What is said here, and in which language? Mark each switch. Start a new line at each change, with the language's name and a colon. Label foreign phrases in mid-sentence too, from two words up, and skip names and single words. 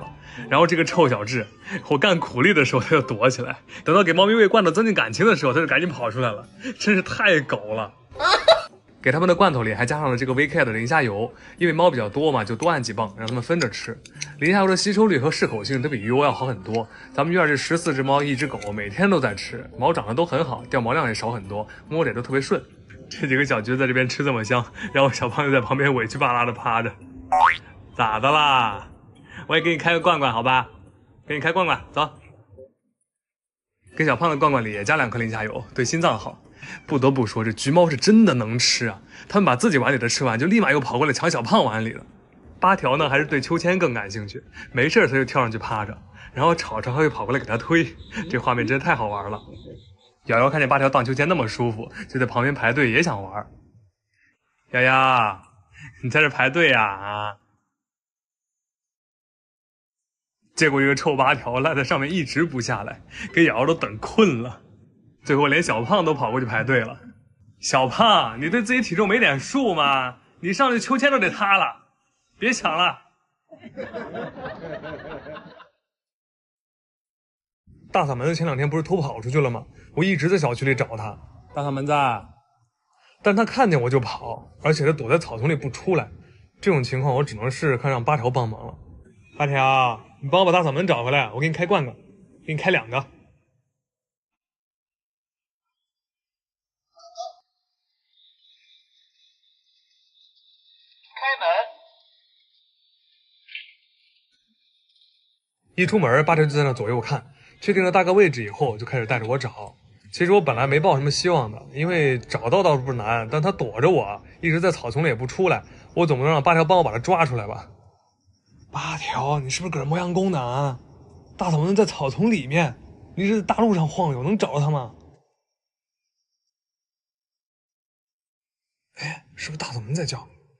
Chinese: 然後這個臭小智，我幹苦力的時候他就躲起來，等到給貓咪餵罐頭增進感情的時候他就趕緊跑出來了，真是太狗了。給他們的罐頭裡還加上了這個 VK 的磷蝦油，因為貓比較多嘛，就多按幾磅，讓他們分着吃。磷蝦油的吸收率和適口性都比魚油要好很多。咱們院這14隻貓1 隻狗每天都在吃，毛長得都很好，掉毛量也少很多，摸着也都特別順。這幾個小橘子在這邊吃這麼香，然後小胖就在旁邊委屈巴拉的趴着。咋的啦？我也給你開個罐罐好吧，給你開罐罐，走。給小胖的罐罐裡也加2顆磷蝦油，對心臟好。不得不说，这橘貓是真的能吃啊！他们把自己碗里的吃完，就立马又跑过来抢小胖碗里了。八条呢，还是对秋千更感興趣，沒事他就跳上去趴着，然後吵吵還會跑過來給他推，這畫面真的太好玩了。瑤瑤看見八條盪秋千那麼舒服，就在旁邊排隊也想玩。瑤瑤，你在這排隊呀？啊！結果這個臭八條賴在上面一直不下來，給瑤瑤都等困了。最後連小胖都跑過去排隊了。小胖，你對自己體重沒點數嗎？你上去秋千都得塌了，別搶了。大嗓門子前2天不是偷跑出去了嗎？我一直在小區裡找他。大嗓門子，但他看見我就跑，而且他躲在草叢裡不出來。這種情況我只能試試看讓八條幫忙了。八條，你幫我把大嗓門找回來，我給你開罐子，給你開2個。一出門，八條就在那左右看，確定了大概位置以後，就開始帶着我找。其實我本來沒抱什麼希望的，因為找到倒是不難，但他躲着我，一直在草叢裡也不出來，我總不能讓八條幫我把他抓出來吧？八條，你是不是搁這磨洋工呢啊？大嗓門在草叢裡面，你是在大路上晃悠，能找到他嗎？哎，是不是大嗓門在叫？